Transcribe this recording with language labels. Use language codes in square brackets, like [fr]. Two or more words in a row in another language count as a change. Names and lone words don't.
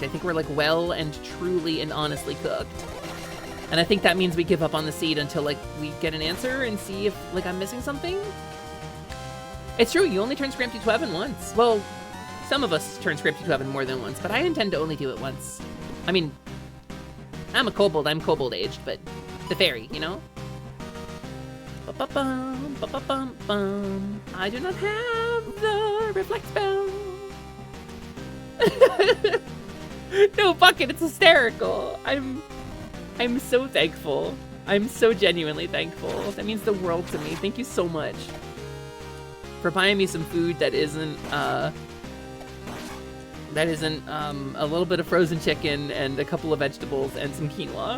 [en] I think we're like well and truly and honestly cooked. And I think that means we give up on the seed until like we get an answer and see if like I'm missing something. It's true, you only turn Scrampty to Heaven once. Well, some of us turn Scrampty to Heaven more than once, but I intend to only do it once. I mean, I'm a kobold, I'm kobold aged, but the fairy, you know? Ba-ba-bum, ba-ba-bum-bum. I do not have the reflect spell. No, fuck it, it's hysterical. I'm so thankful. I'm so genuinely thankful. That means the world to me. Thank you so much for buying me some food that isn't a little bit of frozen chicken and a couple of vegetables and some quinoa.